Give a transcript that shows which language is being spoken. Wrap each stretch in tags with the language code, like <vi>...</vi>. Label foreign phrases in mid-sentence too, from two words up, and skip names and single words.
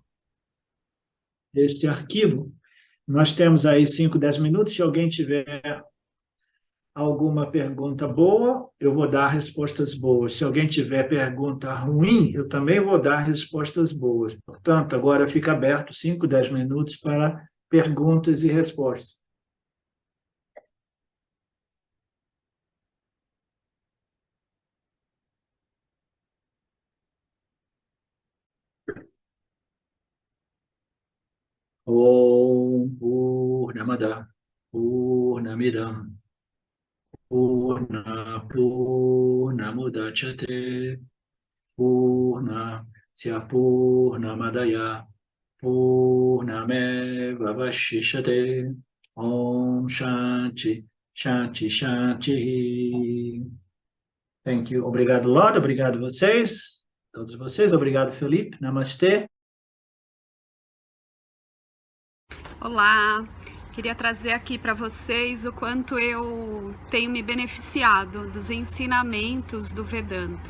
<pt>Este arquivo. Nós temos aí 5, 10 minutos. Se alguém tiver alguma pergunta boa, eu vou dar respostas boas. Se alguém tiver pergunta ruim, eu também vou dar respostas boas. Portanto, agora fica aberto 5, 10 minutos para perguntas e respostas.</pt> <sa>Om Purnamada Purnamidam Purna Purnamudachyate Purnasya Purnamadaya Purnameva Vashishyate Om Shanti Shanti Shanti.</sa> <en>Thank you.</en> <pt>Obrigado, Lord. Obrigado vocês. Todos vocês. Obrigado, Felipe. Namastê. Olá, queria trazer aqui para vocês o quanto eu tenho me beneficiado dos ensinamentos do Vedanta.</pt>